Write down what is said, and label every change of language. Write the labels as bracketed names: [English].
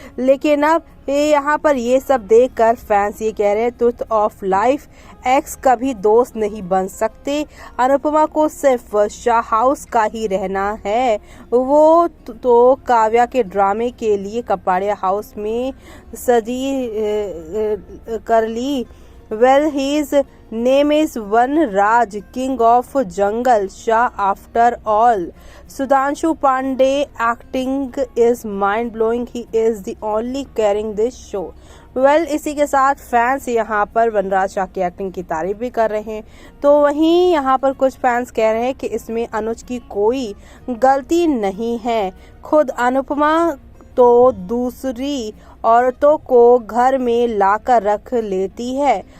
[Hindi] लेकिन अब यहाँ पर ये सब देखकर फैंस ये कह रहे हैं ट्रुथ ऑफ लाइफ, एक्स कभी दोस्त नहीं बन सकते। अनुपमा को सिर्फ शाह हाउस का ही रहना है। वो तो काव्या के ड्रामे के लिए कपाड़िया हाउस में सजी कर ली। [English] Well, his name is Vanraj, king of jungle, Shah after all. Sudhanshu Pandey acting is mind-blowing. He is the only carrying this show. [Hindi] Well, इसी के साथ फैंस यहाँ पर वनराज शाह की एक्टिंग की तारीफ भी कर रहे हैं, तो वहीं यहाँ पर कुछ फैंस कह रहे हैं कि इसमें अनुज की कोई गलती नहीं है। खुद अनुपमा तो दूसरी औरतों को घर में लाकर रख लेती है।